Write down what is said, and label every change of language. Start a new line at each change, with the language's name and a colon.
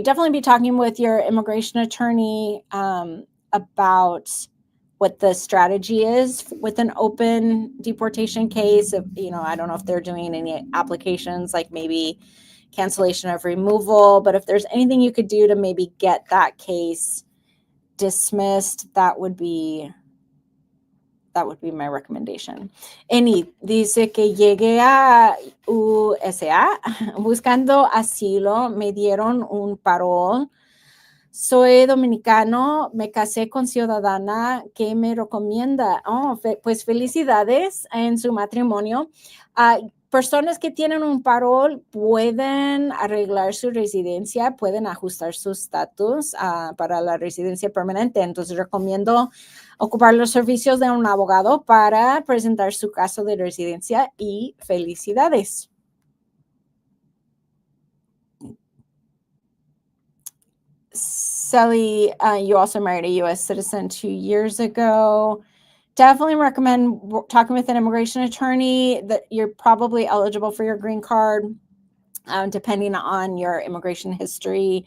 English: Definitely be talking with your immigration attorney about what the strategy is with an open deportation case. I don't know if they're doing any applications like maybe cancellation of removal, but if there's anything you could do to maybe get that case dismissed, that would be my recommendation.
Spanish: Eni dice que llegué a USA buscando asilo, me dieron un parol. Soy dominicano, me casé con ciudadana. ¿Qué me recomienda? Pues felicidades en su matrimonio. Personas que tienen un parol pueden arreglar su residencia, pueden ajustar su estatus para la residencia permanente. Entonces recomiendo ocupar los servicios de un abogado para presentar su caso de residencia y felicidades.
English: Sally, you also married a U.S. citizen 2 years ago. Definitely recommend talking with an immigration attorney. That you're probably eligible for your green card, depending on your immigration history.